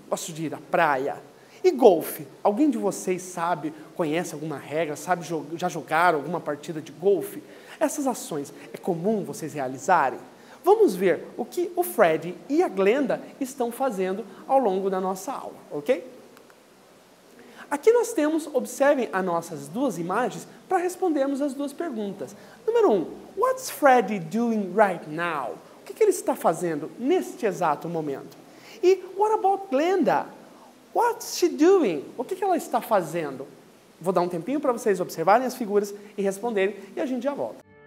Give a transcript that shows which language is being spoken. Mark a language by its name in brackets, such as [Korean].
[Portuguese] Gostam de ir à praia? E golfe? Alguém de vocês sabe, conhece alguma regra, sabe, já jogaram alguma partida de golfe? Essas ações é comum vocês realizarem? Vamos ver o que o Fred e a Glenda estão fazendo ao longo da nossa aula, ok? Aqui nós temos, observem as nossas duas imagens para respondermos as duas perguntas. Número 1, [English] what's Fred doing right now? [Portuguese] O que ele está fazendo neste exato momento? E [English] what about Glenda? What's she doing? [Portuguese] O que ela está fazendo? Vou dar um tempinho para vocês observarem as figuras e responderem e a gente já volta.